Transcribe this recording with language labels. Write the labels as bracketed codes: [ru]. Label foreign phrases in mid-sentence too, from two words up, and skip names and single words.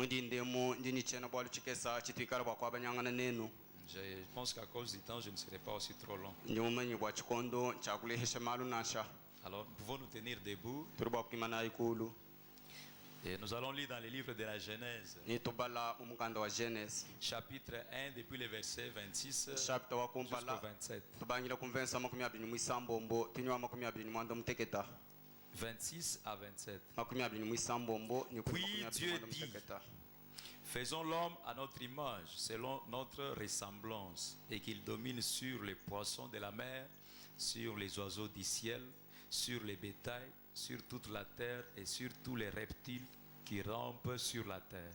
[lua] Mudindemu ndini chena bwalu chikesa chitwikala bwa kwabanyangana nenu. [fr] Je pense qu'à cause du temps, je ne serai pas aussi trop long. [lua] Njumanyi bwa chikondo chakulehesha malu nasha. [fr] Alors, nous pouvons nous tenir debout. [lua] Turi bwa kukimana ikulu. [fr] Et nous allons lire dans le livre de la Genèse, [lua] Ni tubala mumukanda wa Genesis. [fr] chapitre 1, depuis le verset 26 [lua] Chapter wa [fr] jusqu'au [lua] kumpala. [fr] 27. [lua] Tubangira kumvensa makumi abiri mwisambombo tinywa makumi abiri mwanda muteketa. [fr] 26 à 27. [lua] Makumi abiri mwisambombo ni [fr] Puis [lua] makumi abiri [fr] Dieu [lua] mwanda [fr] dit, [lua] muteketa. [fr] Faisons l'homme à notre image, selon notre ressemblance, et qu'il domine sur les poissons de la mer, sur les oiseaux du ciel, sur les bétails, sur toute la terre et sur tous les reptiles qui rampent sur la terre.